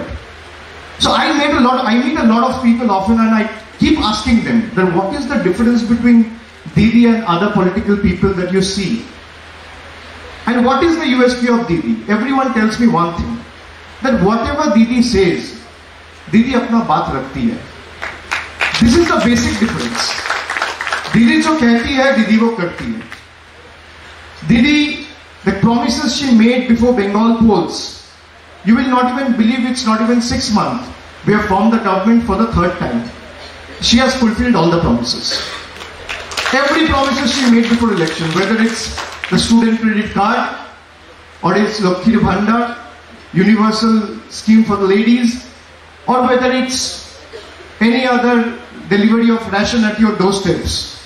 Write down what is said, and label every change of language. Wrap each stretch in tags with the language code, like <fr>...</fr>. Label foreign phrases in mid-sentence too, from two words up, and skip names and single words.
<en>So I meet a lot of people often and I keep asking them that what is the difference between Didi and other political people that you see? And what is the USP of Didi? Everyone tells me one thing, that whatever Didi says,</en> <hi>Didi apna baat rakhti hai.</hi> <en>This is the basic difference.</en> <hi>Didi jo kehti hai, Didi wo karti hai.</hi> <en>Didi, the promises she made before Bengal polls, you will not even believe it's not even 6 months. We have formed the government for the 3rd time. She has fulfilled all the promises. Every promises she made before election, whether it's the student credit card, or it's Lakshmi Bhandar, universal scheme for the ladies, or whether it's any other delivery of ration at your doorsteps.</en>